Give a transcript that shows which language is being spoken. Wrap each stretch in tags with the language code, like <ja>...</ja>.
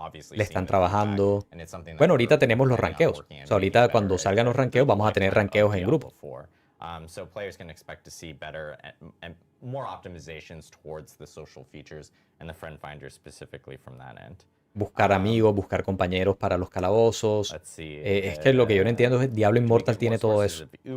<es>Le están trabajando. Bueno, ahorita tenemos los ranqueos. O sea, ahorita cuando salgan los ranqueos vamos a tener ranqueos en grupo.</es> <en>So players can expect to see better and more optimizations towards the social features and the friend finder specifically from that end.</en> <es>Buscar amigos, buscar compañeros para los calabozos. Es que lo que yo no entiendo es Diablo Immortal tiene todo eso.</es>